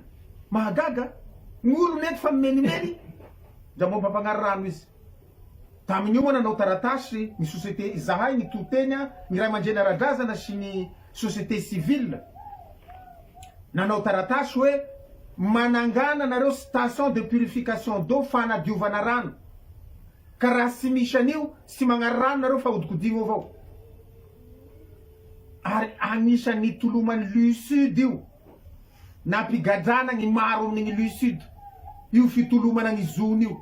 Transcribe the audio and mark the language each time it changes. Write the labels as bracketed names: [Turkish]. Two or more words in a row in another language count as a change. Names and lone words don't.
[Malagasy] Mahagaga gn'olo mety fa mimenimeny da mbo mpampagnary rano izy. Tamin'io moa nanao taratasy ny société zahay ny totenya ny ray aman-dreny ara-drazana sy ny [French] société civile. [Malagasy] Nanao taratasy hoe manangana nareo [French] station de purification d'eau [Malagasy] fanadiovana rano. Ka raha sy misy an'io sy magnary rano nareo fa hodikodigno avao. Ary agnisan'ny tolomany Lusud io. Nampigadrana ny maro amin'igny Lusud. Io fitolomana ny zony io.